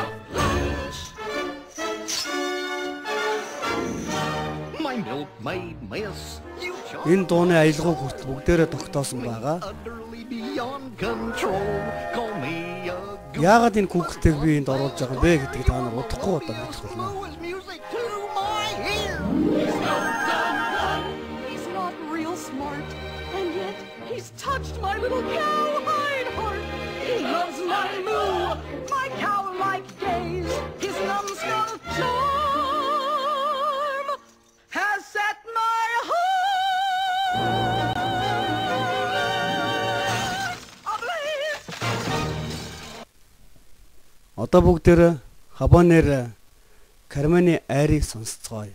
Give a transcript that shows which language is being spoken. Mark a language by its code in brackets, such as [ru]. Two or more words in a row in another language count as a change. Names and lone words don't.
[mn] Энэ дууны аялгауг хүртэл бүгдээрээ тогтоосон байгаа. Яагаад энэ хүүхдтэйг би энд оруулж байгаа бэ гэдгийг та нар удахгүй одоо мэдэх болно. [en] He's not real smart, and yet he's touched my little cowhide heart. He loves my moo, my cow-like gaze, his numbskull charm has set my heart ablaze. [mn] Одоо бүгдээрээ хабанер Кармены айрыг сонсцгоё.